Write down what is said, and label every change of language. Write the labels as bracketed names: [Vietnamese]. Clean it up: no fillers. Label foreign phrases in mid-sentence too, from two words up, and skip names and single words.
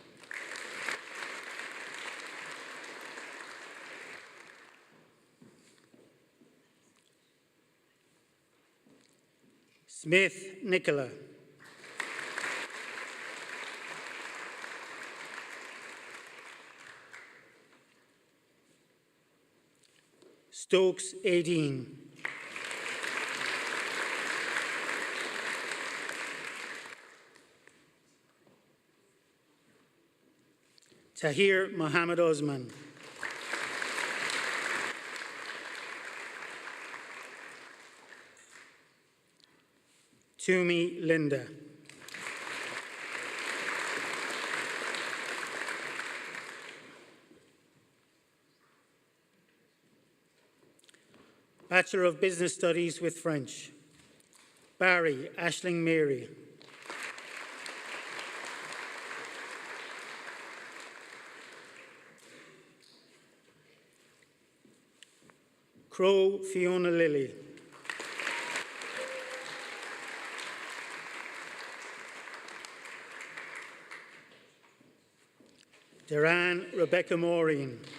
[English] Smith Nicola. Stokes Aideen. Tahir Mohammed Osman. Toomey Linda. Bachelor of Business Studies with French. Barry Ashling Mary. Crow Fiona Lilly. Duran Rebecca Maureen.